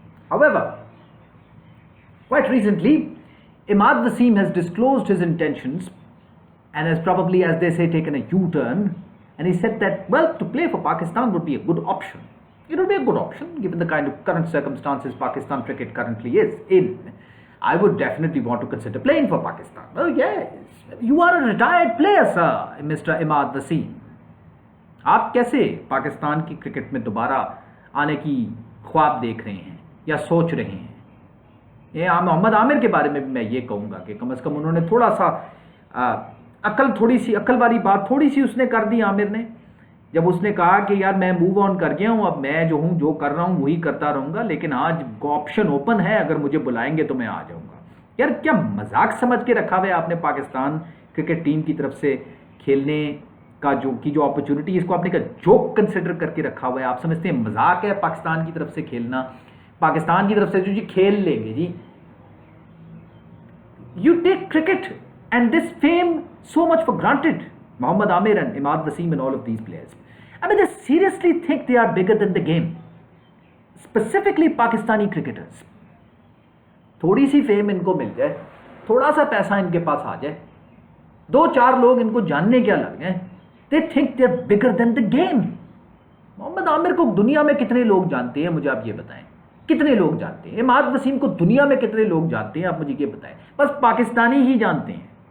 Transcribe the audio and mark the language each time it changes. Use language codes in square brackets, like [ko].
[en] However, quite recently, Imad Wasim has disclosed his intentions and has probably, as they say, taken a U-turn, and he said that, well, to play for Pakistan would be a good option. It would be a good option given the kind of current circumstances Pakistan cricket currently is in. I would definitely want to consider playing for Pakistan. Oh yes, you are a retired player, sir, Mr. Imad Wasim. [ur] آپ کیسے پاکستان کی cricket میں دوبارہ آنے کی خواب دیکھ رہے ہیں یا سوچ رہے ہیں؟ یہ محمد عامر کے بارے میں بھی میں یہ کہوں گا کہ کم از کم انہوں نے تھوڑا سا عقل والی بات تھوڑی سی اس نے کر دی، عامر نے، جب اس نے کہا کہ یار میں موو آن کر گیا ہوں، اب میں جو کر رہا ہوں وہی کرتا رہوں گا، لیکن آج آپشن اوپن ہے، اگر مجھے بلائیں گے تو میں آ جاؤں گا۔ یار کیا مذاق سمجھ کے رکھا ہوا ہے آپ نے پاکستان کرکٹ ٹیم کی طرف سے کھیلنے کا جو اپرچونٹی، اس کو آپ نے جوک کنسیڈر کر کے رکھا ہوا ہے؟ آپ سمجھتے ہیں مذاق ہے پاکستان کی طرف سے کھیلنا؟ پاکستان کی طرف سے جو کھیل لیں گے جی، [en] You take cricket and this fame so much for granted. Mohammad Amir and Imad Wasim and all of these players, I mean, they seriously think they are bigger than the game. Specifically Pakistani cricketers. [ur] تھوڑی سی fame ان کو مل جائے، تھوڑا سا پیسہ ان کے پاس آ جائے، دو چار لوگ ان کو جاننے کیا لگ جائیں، [en] they think they are bigger than the game. [ur] محمد عامر کو دنیا میں کتنے لوگ جانتے ہیں مجھے آپ یہ بتائیں؟ کتنے لوگ جانتے ہیں؟ اماد وسیم کو دنیا میں کتنے لوگ جانتے ہیں آپ مجھے یہ بتائیں؟ بس پاکستانی ہی جانتے ہیں،